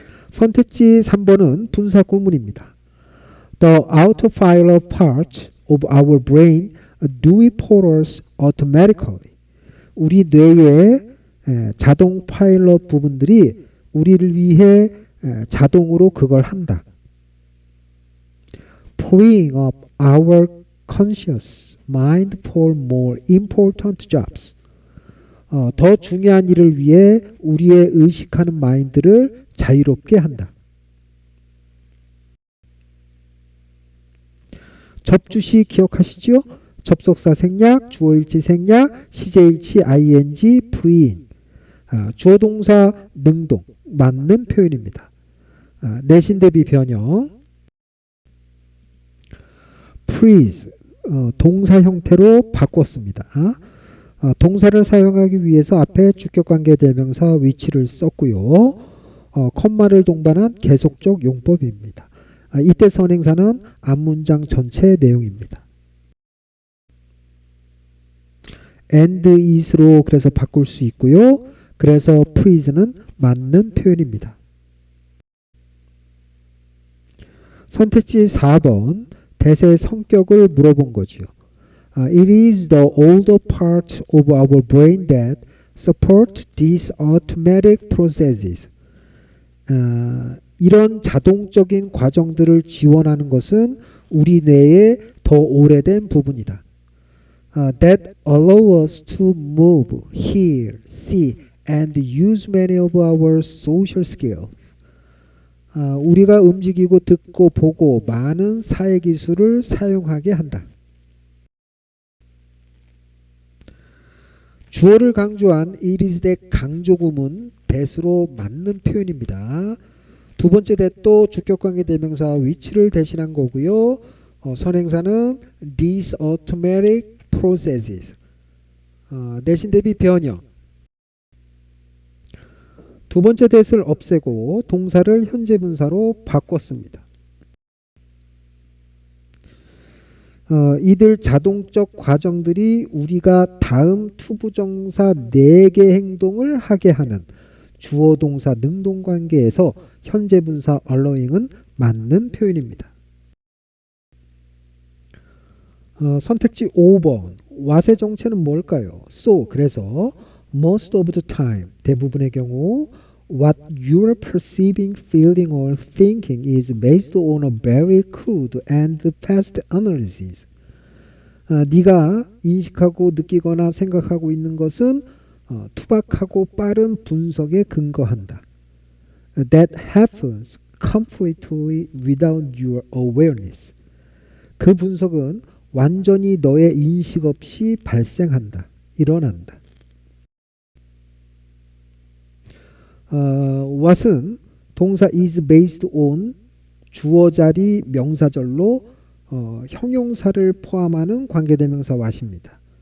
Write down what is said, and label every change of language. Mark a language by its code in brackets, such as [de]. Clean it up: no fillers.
[ko] 선택지 3번은 분사 구문입니다. [en] The autopilot parts of our brain do it for us automatically. [ko] 우리 뇌의 자동 파일럿 부분들이 우리를 위해 자동으로 그걸 한다. [en] Freeing up our conscious mind for more important jobs. [ko] 더 중요한 일을 위해 우리의 의식하는 마인드를 자유롭게 한다. 접주시 기억하시죠? 접속사 생략, 주어일치 생략, 시제일치 ing, freeing. 주어동사 능동, 맞는 표현입니다. 내신 대비 변형. freeze, 동사 형태로 바꿨습니다. 동사를 사용하기 위해서 앞에 주격관계 대명사 위치를 썼고요. 컴마를 동반한 계속적 용법입니다. 이때 선행사는 앞문장 전체 내용입니다. and is로 그래서 바꿀 수 있고요. 그래서 freeze는 맞는 표현입니다. 선택지 4번 대세의 성격을 물어본 거지요. [en] It is the older part of our brain that support these automatic processes. [ko] 이런 자동적인 과정들을 지원하는 것은 우리 뇌의 더 오래된 부분이다. [en] That allow us to move, hear, see, and use many of our social skills. [ko] 우리가 움직이고 듣고 보고 많은 사회기술을 사용하게 한다. 주어를 강조한 it is that 강조구문 that으로 맞는 표현입니다. 두 번째 that도 주격관계 대명사 위치를 대신한 거고요. 선행사는 these automatic processes. 내신 대비 변형. 두 번째 that을 없애고 동사를 현재 분사로 바꿨습니다. 이들 자동적 과정들이 우리가 다음 투부정사 4개 행동을 하게 하는 주어 동사 능동 관계에서 현재 분사 allowing은 맞는 표현입니다. 선택지 5번 what의 정체는 뭘까요? [en] So [ko] 그래서 [en] most of the time [ko] 대부분의 경우 [en] what you're perceiving, feeling or thinking is based on a very crude and fast analysis. [ko] 네가 인식하고 느끼거나 생각하고 있는 것은 투박하고 빠른 분석에 근거한다. [en] That happens completely without your awareness. [ko] 그 분석은 완전히 너의 인식 없이 발생한다. 일어난다. what은 동사 is based on 주어 자리 명사절로 형용사를 포함하는 관계대명사 what입니다.